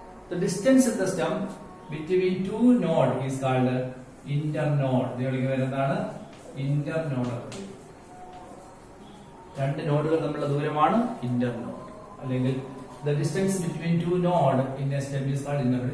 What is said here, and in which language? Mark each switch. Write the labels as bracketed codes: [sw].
[en] The distance in the stem between two node is called internode. [ml] ഇത് വിളിക്കുന്നത് എന്താണ്? ഇന്റർനോഡ്. രണ്ട് നോഡുകൾ തമ്മിലുള്ള ദൂരമാണ് ഇന്റർനോഡ്. [en] അല്ലെങ്കിൽ the distance between two node in a stem is called internode.